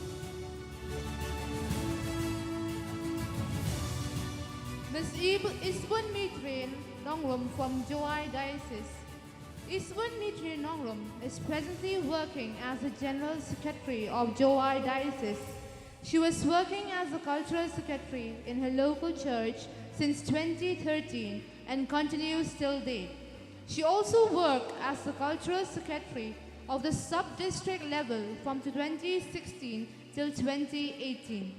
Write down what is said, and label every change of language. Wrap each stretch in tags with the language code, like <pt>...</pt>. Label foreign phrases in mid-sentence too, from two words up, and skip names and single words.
<en>Ms. Isbun Mitrin Nongrum from Joai Diocese. Isbun Mitrin Nongrum is presently working as the General Secretary of Joai Diocese. She was working as a Cultural Secretary in her local church since 2013 and continues till date. She also worked as the Cultural Secretary of the sub-district level from 2016 till 2018.</en>